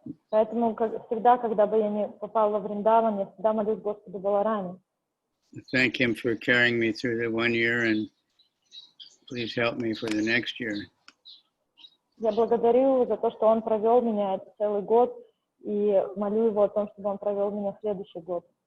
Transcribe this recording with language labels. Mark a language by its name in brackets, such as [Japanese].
[Russian] Поэтому всегда, когда бы я не попала в Вриндаван, я всегда молюсь Господу Балараме. [English] Thank him for carrying me through the 1 year, and please help me for the next year. [Russian] Я благодарю за то, что он провел меня целый год, и молю его о том, чтобы он провел меня в следующий год.